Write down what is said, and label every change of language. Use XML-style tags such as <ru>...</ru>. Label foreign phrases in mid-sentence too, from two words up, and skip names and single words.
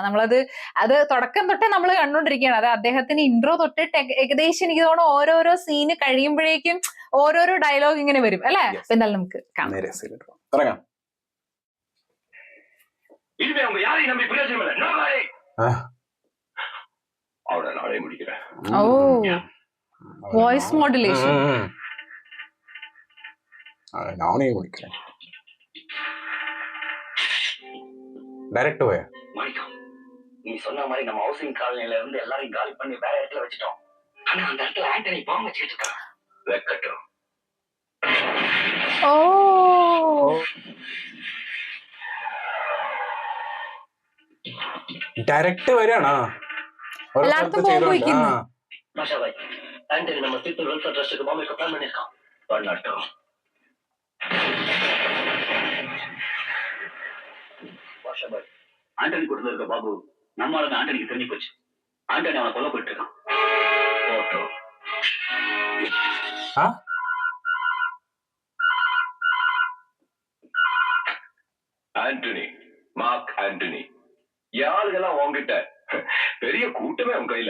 <ml>അത് തുടക്കം തൊട്ടേ നമ്മൾ കണ്ടോണ്ടിരിക്കുകയാണ്. അത് അദ്ദേഹത്തിന് ഇൻട്രോ തൊട്ടിട്ട് ഏകദേശം എനിക്ക് തോന്നുന്നു ഓരോരോ സീന് കഴിയുമ്പോഴേക്കും ഓരോരോ ഡയലോഗ് ഇങ്ങനെ വരും അല്ലെ? എന്തായാലും നമുക്ക് തുടങ്ങാം.</ml> <en>voice modulation.</en> <ta>நானே முடிக்கிறேன். டைரக்ட் போயா மாணிக்கம், நீ சொன்ன மாதிரி நம்ம ஹவுசிங் காலனில இருந்து எல்லாரையும் காலி பண்ணி வேற இடத்துல வச்சிட்டோம். ஆனா அந்த இடத்துல ஆண்டனி பாம்பு வச்சுக்கிட்டு இருக்கான். வெக்கட்டும். ஓ</ta> <ml>டைரக்ட் വരാണോ? എല്ലായിടത്തും ബോംബ് വയ്ക്കുന്നു.</ml> <ta>மாஷா பாய், ஆண்டனி நம்ம பீப்பிள் வெல்ஃபேர் ட்ரஸ்ட்டுக்கு பாம்பு வைக்க பிளான் பண்ணிருக்கான். பண்ணட்டும். மாஷா பாய், ஆண்டனி கூட்டத்துல இருக்க பாபு நம்மளால ஆண்டனிக்கு தெரிஞ்சு போச்சு. ஆண்டனி அவனை கொல்ல போயிட்டு இருக்கான். போட்டோ ஆண்டனி, மார்க் ஆண்டனி, யாருக்கெல்லாம் உங்ககிட்ட பெரிய கூட்டமே உங்க கையில.</ta>